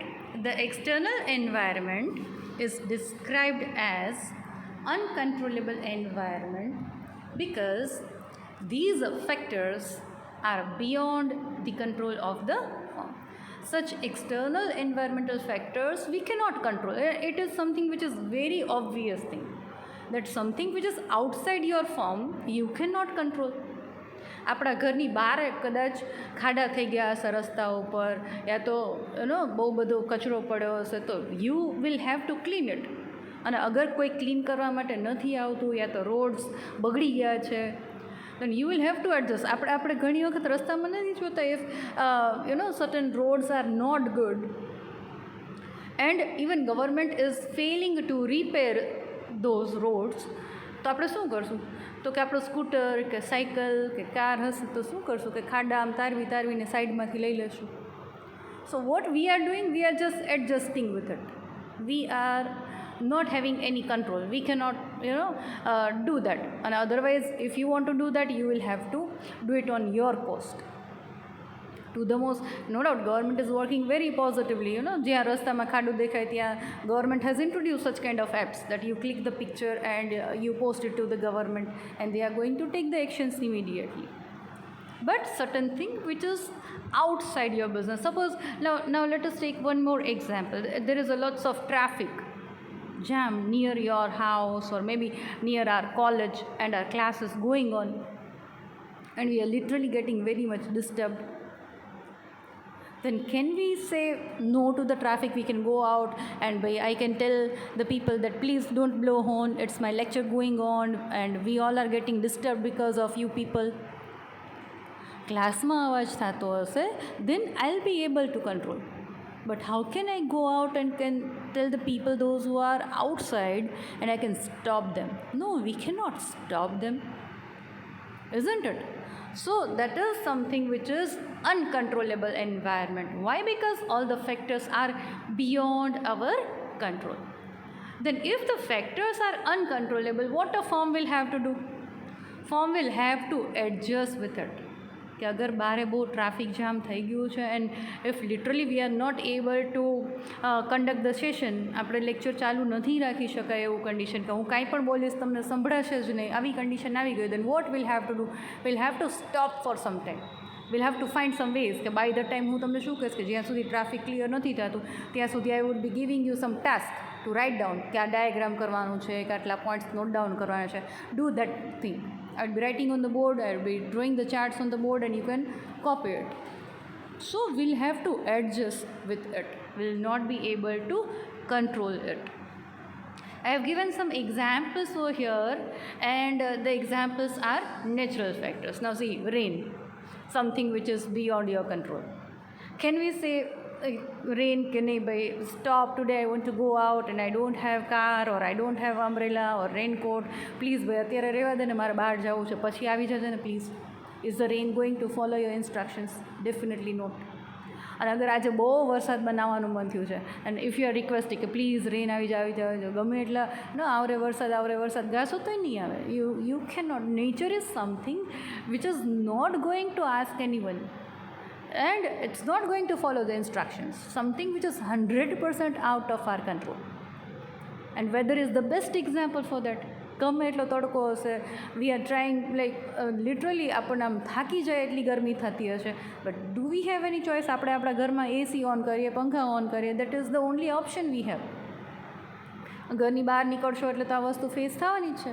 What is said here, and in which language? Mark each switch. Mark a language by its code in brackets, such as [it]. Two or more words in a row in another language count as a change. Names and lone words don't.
[en] The external environment is described as uncontrollable environment because these factors are beyond the control of the firm. Such external environmental factors we cannot control. It is something which is very obvious thing, that something which is outside your firm you cannot control. [gu] આપણા ઘરની બહાર કદાચ ખાડા થઈ ગયા હશે રસ્તા ઉપર, યા તો બહુ બધો કચરો પડ્યો હશે, તો [en] you will have to clean it. [gu] અને અગર કોઈ ક્લીન કરવા માટે નથી આવતું, યા તો રોડ્સ બગડી ગયા છે, [en] then you will have to adjust. [gu] આપણે ઘણી વખત રસ્તામાં નથી જોતા, [en] if certain roads are not good and even government is failing to repair those roads, [gu] તો આપણે શું કરશું? તો કે આપણો સ્કૂટર કે સાયકલ કે કાર હશે તો શું કરશું કે ખાડા આમ તારવીને સાઈડમાંથી લઈ લેશું. [en] So what we are doing, we are just adjusting with it. We are not having any control. We cannot do that, and otherwise if you want to do that you will have to do it on your cost. To the most, no doubt government is working very positively. [gu] જ્યાં રસ્તામાં ખાડું દેખાય ત્યાં [en] government has introduced such kind of apps that you click the picture and you post it to the government and they are going to take the actions immediately. But certain thing which is outside your business, suppose now let us take one more example. There is a lots of traffic jam near your house or maybe near our college and our classes going on, and we are literally getting very much disturbed. Then can we say no to the traffic? We can go out and I can tell the people that please don't blow horn, it's my lecture going on and we all are getting disturbed because of you people. [gu] ક્લાસમાં અવાજ થતો હશે, [en] then I'll be able to control. But how can I go out and can tell the people, those who are outside, and I can stop them? No, we cannot stop them, isn't it? So that is something which is uncontrollable environment. Why? Because all the factors are beyond our control. Then if the factors are uncontrollable, what a firm will have to do? Firm will have to adjust with it. [gu] કે અગર બારે બહુ [en] traffic jam [gu] થઈ ગયું છે [en] and if literally we are not able to conduct the session, [gu] આપણે લેક્ચર ચાલુ નથી રાખી શકાય એવું કન્ડિશન કે હું કાંઈ પણ બોલીશ તમને સંભળાશે જ નહીં, આવી કન્ડિશન આવી ગઈ, [en] then what will have to do? will have to stop for some time. will have to find some ways [gu] કે [en] by the time [gu] હું તમને શું કહીશ કે જ્યાં સુધી ટ્રાફિક ક્લિયર નથી થતું ત્યાં સુધી [en] I would be giving you some task to write down, [gu] કે આ ડાયાગ્રામ કરવાનું છે કે આટલા પોઈન્ટ્સ [en] note down [gu] કરવાના છે. [en] do that thing. I'll be writing on the board, I'll be drawing the charts on the board and you can copy it. So we'll have to adjust with it. We'll not be able to control it. I have given some examples over here and the examples are natural factors. Now see, rain, something which is beyond your control. Can we say rain [gu] કે નહીં ભાઈ [en] stop today, I want to go out and I don't have car or I don't have umbrella or raincoat, please [gu] ભાઈ અત્યારે રહેવા દે ને મારે બહાર જવું છે પછી આવી જજે ને પ્લીઝ? [en] Is the rain going to follow your instructions? Definitely not. [gu] અને અગર આજે બહુ વરસાદમાં નાહવાનું મન થયું છે [en] and if you are requesting [gu] કે [en] please rain [gu] આવી જાવ ગમે એટલા આવરે વરસાદ ગાશો તોય નહીં આવે. [en] You can not. Nature is something which is not going to ask any one and it's not going to follow the instructions, something which is 100% out of our control. And weather is the best example for that. [gu] ગમે એટલો તડકો હશે, [en] we are trying like literally [gu] આપણને આમ થાકી જાય એટલી ગરમી થતી હશે, [en] but do we have any choice? [gu] આપણે આપણા ઘરમાં [en] AC on [gu] કરીએ, પંખા ઓન કરીએ, [en] that is the only option we have. [gu] ઘરની બહાર નીકળશો એટલે તો આ વસ્તુ ફેસ થવાની જ છે.